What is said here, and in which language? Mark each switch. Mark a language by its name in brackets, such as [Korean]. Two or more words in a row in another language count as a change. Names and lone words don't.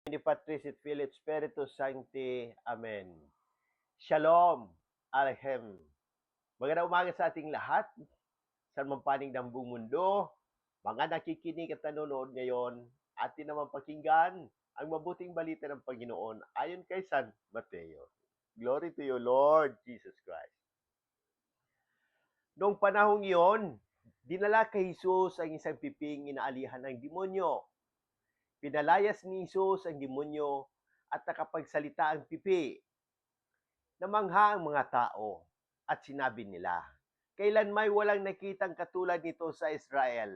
[Latin] Filii Patris et Filii et Spiritus Sancti. [Hebrew] Amen. Shalom. Aleichem. [Filipino] Magandang umaga sa ating lahat. Saan man panig ng buong mundo, mga nakikinig at nanonood ngayon, atin naman pakinggan ang mabuting balita ng Panginoon ayon kay San Mateo. [English] Glory to you, Lord Jesus Christ. [Filipino] Noong panahong iyon, dinala kay Jesus ang isang piping inaalihan ng demonyo. Pinalayas ni Jesus ang demonyo at nakapagsalita ang pipi. Namangha ang mga tao at sinabi nila, kailan may walang nakitang katulad nito sa Israel.